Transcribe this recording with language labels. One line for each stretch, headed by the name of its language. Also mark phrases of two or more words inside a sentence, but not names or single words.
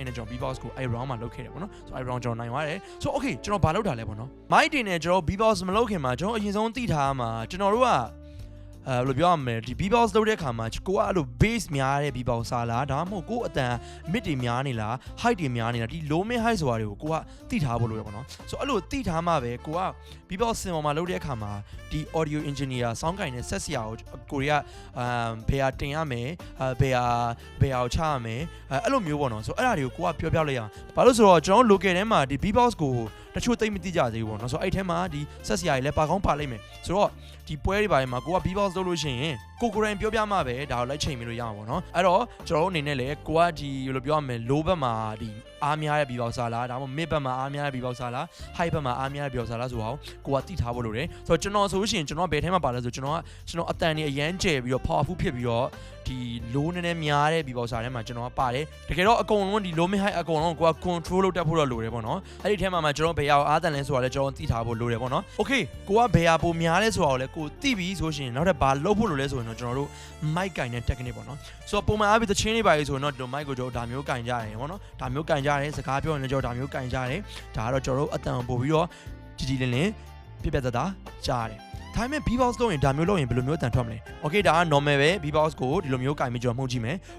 Burmese: နဲ့ကျွန်တော် B-Box ကိုအဲ့ round မှာလုပ်ခဲ့တယ်ပေါ့နော်ဆိုအဲ့ round ကျွန်တော်နိုင်သွားတယ်ဆို okay ကျွန်တော်ဘာလုပ်တာလဲပေါ့နော် mic တင်နဲ့ကျွန်တော် B-Box မလုပ်ခင်မှာကျွန်တော်အရင်ဆုံးသိထားမှာကျွန်တော်တို့ကဘယ်လိုပြောရမလဲဒီ B-Box လုပ်တဲ့အခါမှာကိုကအဲ့လို base များတဲ့ B-Box စားလားဒါမှမဟုတ်ကိုအတန် mid တွေများနေလား height တွေများနေလားဒီ
English: low mid height
Burmese: ဆိုတာတွေကိုကိုကသိထားဖို့လိုရပါတော့ဆိုအဲ့လိုသိထားမှပဲကိုက B-Box စင်ပေါ်မှာလုပ် တဲ့အခါမှာဒီ
English: audio engineer sound guy
Burmese: နဲ့ဆက်စရာကိုရီးယားဘယ်ဟာတင်ရမယ်ဘယ်ဟာကိုချရမယ်အဲ့လိုမျိုးပေါ့နော်ဆိုအဲ့ဒါတွေကိုကိုကပြောပြလိုက်ရအောင်ဘာလို့ဆိုတော့ကျွန်တော် local ထဲမှာဒီ B-Box ကိုတချို့သိမသိကြသေးဘူးပေါ့နော်ဆိုအဲ့ထဲမှာဒီဆက်စရာတွေလည်းပါကောင်းပါလိမ့်မယ်ဆိုတော့ဒီပွဲတွေပိုင်းမှာကိုက B-Box လုပ်လို့ရှိရင်ကို ကိုယ်တိုင်ပြောပြမှပဲဒါကိုလိုက်ချိန်ပြီးလို့ရအောင်ပေါ့နော်အဲ့တော့ကျွန်တော်တို့အနေနဲ့လည်းကိုကဒီဘယ်လိုပြောရမလဲ low ဘက်မှာဒီအားများတဲ့ B-Box စားလားဒါမှမဟုတ် mid ဘက်မှာအားများတဲ့ B-Box စားလား high ဘက်မှာအားများတဲ့ B-Box စားလားဆိုတော့ကိုကသိထားဖို့လိုတယ် ဆိုတော့ကျွန်တော်ဆိုလို့ရှိရင်ကျွန်တော်ဘယ်ထဲမှာပါလဲဆိုကျွန်တော်အတန်တွေအရန်ကျယ်ပြီးတော့ powerful ဖြစ်ပြီးတော့ဒီ low နည်းနည်းများတဲ့ B-Box စားထဲမှာကျွန်တော်ကပါတယ်တကယ်တော့အကုန်လုံးဒီ
English: low mid
Burmese: high အကုန်လုံးကိုက control လုပ်တတ်ဖို့တော့လိုတယ်ပေါ့နော်အဲ့ဒီထဲမှာကျွန်တော်ဘယ်ဟာကိုအားတန်လဲဆိုတာလည်းကျွန်တော်သိထားဖို့လိုတယ်ပေါ့နော် okay ကိုကဘယ်ဟာပိုများလဲဆိုတာကိုလည်းကိုသိပြီဆိုရှင်နောက်ထပ်ဘာလုပ်ဖို့လိုလဲဆိုရင်တော့ကျွန်တော်တို့ mic ကင်တဲ့ technique ပေါ့နော်ဆိုတော့ပုံမှန်အားဖြင့်သချင်းတွေပါလေဆိုရင်တော့ဒီ mic ကိုကျွန်တော်ဒါမျိုးကင်ကြရတယ်ပေါ့နော်ဒါမျိုးကင်ကြရတယ်စကားပြောရင်လည်းကျွန်တော်ဒါမျိုးကင်ကြရတယ်ဒါကတော့ကျွန်တော်တို့အတန်ပို့ပြီးတော့ကြည်ကြည်လင်းလင်းပြပြတသားကြားရတယ်ဒါပေမဲ့ B-Box လုပ်ရင်ဒါမျိုးလုပ်ရင်ဘယ်လိုမျိုးအတန်ထွက်မလဲ okay ဒါက normal ပဲ B-Box ကိုဒီလိုမျိုးကင်ပြီးကျွန်တော်မှုတ်ကြည့်မယ်